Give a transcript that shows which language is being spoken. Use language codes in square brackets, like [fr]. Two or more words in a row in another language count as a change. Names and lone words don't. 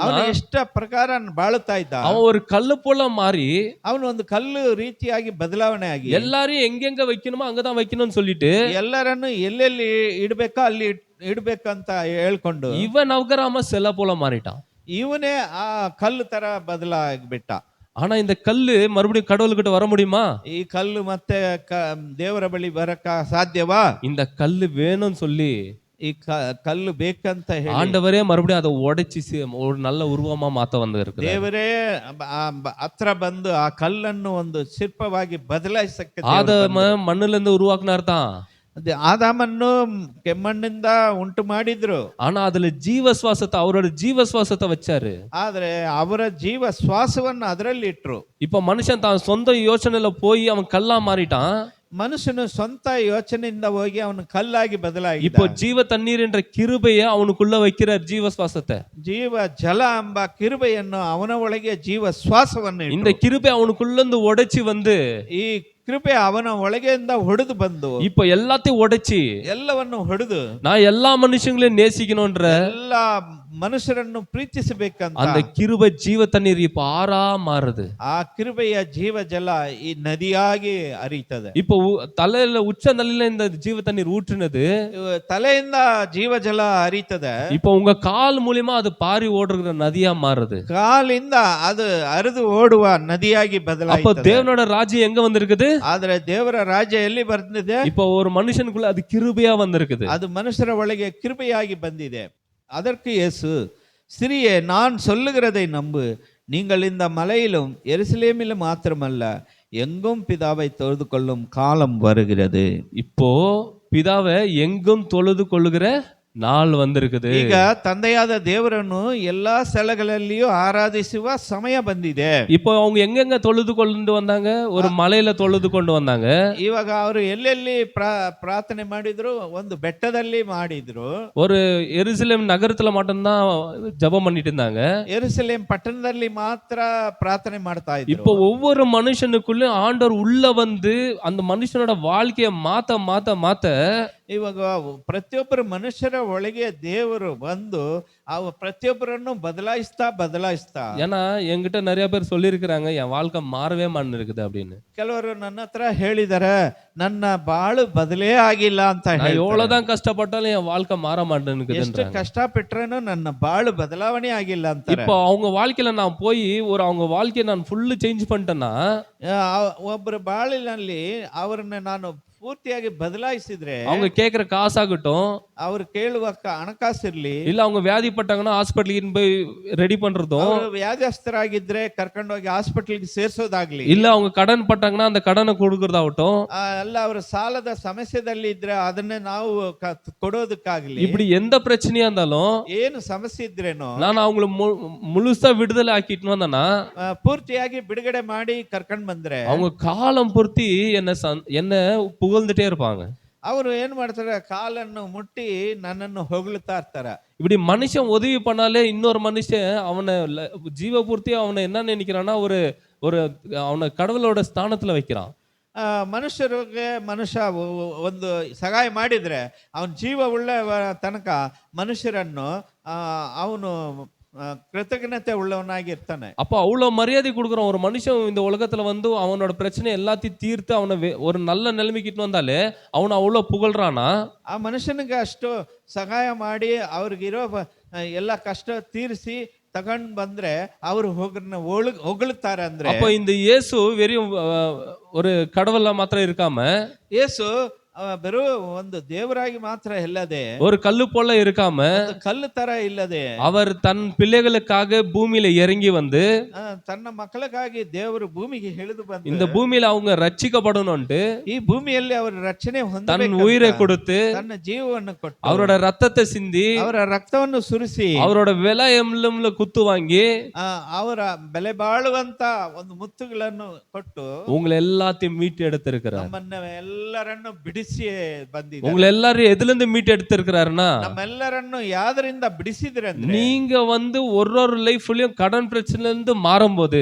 [kn] ಅವನ ಇಷ್ಟ ಪ್ರಕಾರ ಬಾಳುತ್ತಾ ಇದ್ದ. [ta] அவன் ஒரு கல்லு போல மாறி [kn] ಅವನು ಒಂದು ಕಲ್ಲು ರೀತಿಯಾಗಿ ಬದಲಾವಣೆ ಆಗಿ [ta] எல்லாரையும் எங்கெங்க வைக்கணுமோ அங்கதான் வைக்கணும்னு சொல்லிட்டு [kn] ಎಲ್ಲರನ್ನು ಎಲ್ಲೆಲ್ಲಿ ಇಡ್ಬೇಕೋ ಅಲ್ಲಿ ಇಡ್ಬೇಕಂತ ಹೇಳ್ಕೊಂಡು [ta] இவன் நவகராம செல போல மாறிட்டான். [kn] ಇವನೇ ಆ ಕಲ್ಲು ತರ ಬದಲಾಗ್ಬಿಟ್ಟ. [ta] ஆனா இந்த கல்லு மறுபடியும் கடவுள்கிட்ட வர முடியுமா? [kn] ಈ ಕಲ್ಲು ಮತ್ತೆ ದೇವರ ಬಳಿ ಬರಕ ಸಾಧ್ಯವಾ? [ta] இந்த கல்லு வேணும்னு சொல்லி [kn] ಈ ಕಲ್ಲು ಬೇಕಂತ ಹೇಳಿ [ta] ஆண்டவரே மறுபடியும் அதை உடைச்சி ஒரு நல்ல உருவமா மாத்த வந்து இருக்கு. [kn] ದೇವರೇ ಹತ್ರ ಬಂದು ಆ ಕಲ್ಲನ್ನು ಒಂದು ಶಿಲ್ಪವಾಗಿ ಬದಲಾಯಿಸಕ್ಕೆ [ta] ஆதாம மண்ணுல இருந்து உருவாக்குனார் தான், [kn] ಆದಾಮನ್ನು ಕೆಮ್ಮಣ್ಣಿಂದ ಉಂಟು ಮಾಡಿದ್ರು. [ta] ஆனா அதுல ஜீவசுவாசத்தை, அவரோட ஜீவசுவாசத்தை வச்சாரு. [kn] ಆದ್ರೆ ಅವರ ಜೀವ ಶ್ವಾಸವನ್ನು ಅದರಲ್ಲಿ ಇಟ್ರು. [ta] இப்ப மனுஷன் தான் சொந்த யோசனையில போய் அவன் கல்லா மாறிட்டான். [kn] ಮನುಷ್ಯನು ಸ್ವಂತ ಯೋಚನೆಯಿಂದ ಹೋಗಿ ಅವನು ಕಲ್ಲಾಗಿ ಬದಲಾಗಿ [ta] இப்போ ஜீவ தண்ணீர் என்ற கிருபையை அவனுக்குள்ள வைக்கிறார், ஜீவ சுவாசத்தை. [kn] ಜೀವ ಜಲ ಎಂಬ ಕಿರುಬೆಯನ್ನು ಅವನ ಒಳಗೆ ಜೀವ ಶ್ವಾಸವನ್ನು [ta] இந்த கிருபை அவனுக்குள்ள இருந்து உடைச்சி வந்து [kn] ಈ ಕೃಪೆ ಅವನ ಒಳಗೆಯಿಂದ ಹೊಡೆದು ಬಂದು [ta] இப்ப எல்லாத்தையும் உடைச்சி [kn] ಎಲ್ಲವನ್ನು ಹೊಡೆದು [ta] நான் எல்லா மனுஷங்களையும் நேசிக்கணும்ன்ற [kn] ಎಲ್ಲ ಮನುಷ್ಯರನ್ನು ಪ್ರೀತಿಸಬೇಕಂತ [ta] அந்த கிருபை ஜீவ தண்ணீர் இப்ப ஆறா மாறுது. [kn] ಆ ಕಿರುಬೆಯ ಜೀವ ಜಲ ಈ ನದಿಯಾಗಿ ಹರಿಯುತ್ತದೆ. [ta] இப்போ தலையில உச்சந்தலையில இந்த ஜீவ தண்ணீர் ஊற்றுனது [kn] ತಲೆಯಿಂದ ಜೀವ ಜಲ ಹರಿಯುತ್ತದೆ. [ta] இப்போ உங்க கால் மூலியமா அது பாரி ஓடுற நதியா மாறுது. [kn] ಕಾಲಿಂದ ಅದು ಹರಿದು ಓಡುವ ನದಿಯಾಗಿ [ta] அப்ப [kn] ಬದಲಾಯಿತದೆ. [ta] தேவனோட ராஜ்யம் எங்க வந்திருக்குது? [kn] ಆದ್ರೆ ದೇವರ ರಾಜ್ಯ ಎಲ್ಲಿ ಬರ್ತಿದೆ? [ta] இப்போ ஒரு மனுஷனுக்குள்ள அது கிருபையா வந்திருக்குது. [kn] ಅದು ಮನುಷ್ಯರ ಒಳಗೆ ಕೃಪೆಯಾಗಿ ಬಂದಿದೆ. [ta] அதற்கு இயேசு, சிறியே நான் சொல்லுகிறதை நம்பு, நீங்கள் இந்த மலையிலும் எருசலேமிலும் மாத்திரமல்ல எங்கும் பிதாவை தொழுது கொள்ளும் காலம் வருகிறது. இப்போ பிதாவை எங்கும் தொழுது கொள்ளுகிற நாள் வந்திருக்குது. [kn] ಈಗ ತಂದೆಯಾದ ದೇವರನ್ನು ಎಲ್ಲಾ ಸ್ಥಳಗಳಲ್ಲಿಯೂ ಆರಾಧಿಸುವ ಸಮಯ ಬಂದಿದೆ. [ta] இப்போ அவங்க எங்கெங்க தொழுது கொண்டு வந்தாங்க? ஒரு மலையில தொழுது கொண்டு வந்தாங்க. [kn] ಇವಾಗ ಅವರು ಎಲ್ಲೆಲ್ಲಿ ಪ್ರಾರ್ಥನೆ ಮಾಡಿದ್ರು? ಒಂದು ಬೆಟ್ಟದಲ್ಲಿ ಮಾಡಿದ್ರು. [ta] ஒரு எருசலேம் நகரத்துல மட்டும்தான் ஜெபம் பண்ணிட்டு இருந்தாங்க. [kn] எருசலேம் ಪಟ್ಟಣದಲ್ಲಿ ಮಾತ್ರ ಪ್ರಾರ್ಥನೆ ಮಾಡ್ತಾ ಇದ್ರು. [ta] இப்போ ஒவ்வொரு மனுஷனுக்குள்ள ஆண்டவர் உள்ள வந்து அந்த மனுஷனோட வாழ்க்கையை மாத்த மாத்த மாத்த [kn] ಇವಾಗ ಪ್ರತಿಯೊಬ್ಬರು ಮನುಷ್ಯರ ಒಳಗೆ ದೇವರು ಬಂದು ಪ್ರತಿಯೊಬ್ಬರನ್ನು ಬದಲಾಯಿಸ್ತಾ [ta] ஏன்னா என்கிட்ட நிறைய பேர் சொல்லியிருக்கிறாங்க என் வாழ்க்கை மாறவே இருக்குது அப்படின்னு. [kn] ಕೆಲವರು ನನ್ನ ಹತ್ರ ಹೇಳಿದಾರೆ ನನ್ನ ಬಾಳು ಬದಲೇ ಆಗಿಲ್ಲ ಅಂತ. [ta] நான் எவ்வளவுதான் கஷ்டப்பட்டாலும் என் வாழ்க்கை மாற மாட்டேன்னு. [kn] ಎಷ್ಟು ಕಷ್ಟಪಟ್ರೇನು ನನ್ನ ಬಾಳು ಬದಲಾವಣೆ ಆಗಿಲ್ಲ ಅಂತ. [ta] இப்போ அவங்க வாழ்க்கையில நான் போய் அவங்க வாழ்க்கையை நான் [en] full change [ta] பண்ணிட்டேன்னா, [kn] ಒಬ್ಬರ ಬಾಳಿನಲ್ಲಿ ಅವರನ್ನ ನಾನು ಪೂರ್ತಿಯಾಗಿ ಬದಲಾಯಿಸಿದ್ರೆ, [ta] அவங்க கேட்கிற காசாகட்டும், [kn] ಅವ್ರು ಕೇಳುವ ಹಣಕಾಸಿರ್ಲಿ, [ta] இல்ல அவங்க வியாதிப்பட்டாங்கன்னா ஹாஸ்பிட்டலுக்கு போய் ரெடி பண்றதும், [kn] ವ್ಯಾಧಿಸ್ಥರಾಗಿದ್ರೆ ಕರ್ಕೊಂಡೋಗಿ ಹಾಸ್ಪಿಟಲ್ಗೆ ಸೇರ್ಸೋದಾಗ್ಲಿ, [ta] இல்ல அவங்க கடன் பட்டாங்கன்னா அந்த கடனை கொடுக்கறதாகட்டும், [kn] ಅಲ್ಲ ಅವರ ಸಾಲದ ಸಮಸ್ಯೆದಲ್ಲಿ ಇದ್ರೆ ಅದನ್ನೇ ನಾವು ಕೊಡೋದಕ್ಕಾಗ್ಲಿ, [ta] இப்படி எந்த பிரச்சனையா இருந்தாலும் [kn] ಏನು ಸಮಸ್ಯೆ ಇದ್ರೇನು [ta] நான் அவங்கள முழுசா விடுதலை ஆக்கிட்டு வந்தேன்னா, [kn] ಪೂರ್ತಿಯಾಗಿ ಬಿಡುಗಡೆ ಮಾಡಿ ಕರ್ಕೊಂಡ್ ಬಂದ್ರೆ [ta] அவங்க காலம் பொருத்தி என்ன புகழ்ந்துட்டே இருப்பாங்க. [kn] ಅವರು ಏನ್ ಮಾಡ್ತಾರೆ? ಕಾಲನ್ನು ಮುಟ್ಟಿ ನನ್ನನ್ನು ಹೊಗಳುತ್ತಾ ಇರ್ತಾರೆ. [ta] இப்படி மனுஷன் உதவி பண்ணாலே இன்னொரு மனுஷன் அவனை ஜீவபூர்த்தியா அவனை என்ன நினைக்கிறான்னா, ஒரு அவனை கடவுளோட ஸ்தானத்துல வைக்கிறான். [kn] ಮನುಷ್ಯರಿಗೆ ಮನುಷ್ಯ ಒಂದು ಸಹಾಯ ಮಾಡಿದ್ರೆ ಅವನ ಜೀವ ಉಳ್ಳ ತನಕ ಮನುಷ್ಯರನ್ನು ಅವನು கிருத்தಜ್ಞತೆ உள்ளவனாகிர்த்தானே. [ta] அப்போ அவ்வளவு மரியாதை கொடுக்குறோம் ஒரு மனுஷன் இந்த உலகத்துல வந்து அவனோட பிரச்சனை எல்லாத்தையும் தீர்த்து அவனை ஒரு நல்ல நிலைமைக்கு வந்தாலே அவனை அவ்வளவு புகழ்றானா? [kn] ಆ ಮನುಷ್ಯನಿಗೆ ಅಷ್ಟು ಸಹಾಯ ಮಾಡಿ ಅವ್ರಿಗಿರೋ ಎಲ್ಲ ಕಷ್ಟ ತೀರಿಸಿ ತಗೊಂಡ್ ಬಂದ್ರೆ ಅವರು ಹೊಗಳುತ್ತಾರೆ. ಅಂದ್ರೆ [ta] அப்போ இந்த இயேசு வெறும் ஒரு கடவுளா மாத்திரம் இருக்காம [kn] ಯೇಸು ಬರೋ ಒಂದು ದೇವರಾಗಿ ಮಾತ್ರ ಇಲ್ಲದೆ [ta] ஒரு கல்லு போல இருக்காம [kn] ಕಲ್ಲು ತರ ಇಲ್ಲದೆ [ta] அவர் தன் பிள்ளைகளுக்காக பூமியில இறங்கி வந்து [kn] ತನ್ನ ಮಕ್ಕಳಿಗಾಗಿ ದೇವರು ಭೂಮಿಗೆ ಇಳಿದು ಬಂದು [ta] இந்த பூமியில அவங்க ரட்சிக்கப்படணும்ட்டு [kn] ಈ ಭೂಮಿಯಲ್ಲಿ ಅವರ ರಕ್ಷಣೆ [ta] தன் உயிரை கொடுத்து [kn] ತನ್ನ ಜೀವವನ್ನು ಕೊಟ್ಟು [ta] அவரோட ரத்தத்தை சிந்தி [kn] ಅವರ ರಕ್ತವನ್ನು ಸುರಿಸಿ [ta] அவரோட விலை எம்ல குத்து வாங்கி [kn] ಅವರ ಬೆಲೆ ಬಾಳುವಂತ ಒಂದು ಮುತ್ತುಗಳನ್ನು ಕೊಟ್ಟು [ta] உங்களை எல்லாத்தையும் மீட்டு எடுத்திருக்கிறார். [kn] ನಮ್ಮನ್ನ ಎಲ್ಲರನ್ನು ಬಿಡಿಸಿ ಬಂದಿದ್ದಾರೆ. [ta] உங்களை எல்லாரும் எதுல இருந்து மீட்டு எடுத்திருக்கிறாருன்னா [kn] ನಮ್ಮೆಲ್ಲರನ್ನು ಯಾದರಿಂದ ಬಿಡಿಸಿದ್ರೆ [ta] நீங்க வந்து ஒரு லைஃப்லயும் கடன் பிரச்சனைல இருந்து மாறும்போது